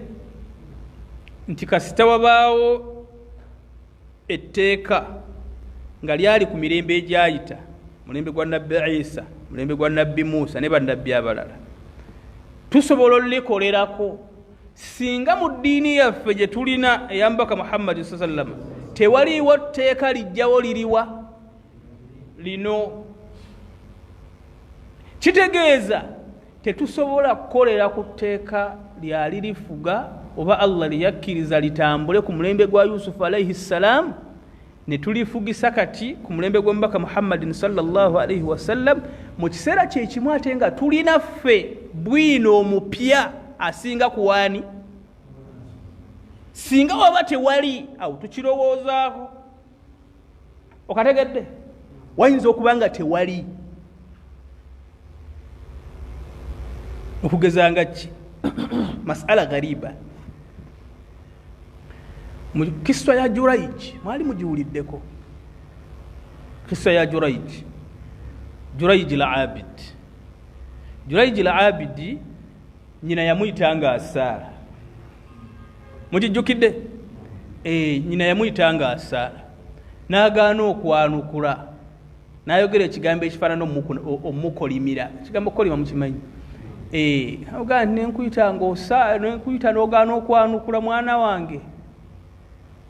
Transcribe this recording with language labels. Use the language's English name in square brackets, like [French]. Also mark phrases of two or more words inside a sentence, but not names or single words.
[Ganda] Nti kasita wabaawo etteeka nga lyali ku mirembe egyayita, mulembe gwa nabbi Isa, mulembe gwa nabbi Musa ne bannabbi abalala, tusobola olikolerako singa mu ddiini yaffe gye tulina eyambaka Muhammad [Arabic] صلى الله عليه وسلم [Ganda] tewaliwo tteeka lijjawo liriwa lino. Kitegeeza tetusobola kukolera ku tteeka lyali lifuga oba Allah liyakkiriza litambule ku mulembe gwa Yusufu [Arabic] عليه السلام, [Ganda] ne tulifugisa kati ku mulembe gw'omubaka Muhammadin [Arabic] صلى الله عليه وسلم [Ganda] mu kiseera kye kimu ate nga tulina ffe bwino omupya asinga kuwaani. Singa waba tewali awo tukirowoozaako. Okategedde? Wayinza okuba nga tewali. Okugezanga ki? [Arabic] مسألة غريبة. [Ganda] Mu kiswa ya Jurayj, mwali mugiwuliddeko. Kiswa ya Jurayj. Jurayj al-Abid. Jurayj al-Abid nyina yamuyitanga Asara. Mujijjukidde? Nyina yamuyitanga Asara. N'agaana okwanukula. N'ayogera ekigambo ekifaanana omukolimira. Ekigambo kolima mukimanyi? Ogaa nenkuyita ng'osaala, nenkuyita n'ogaana okwanukula mwana wange.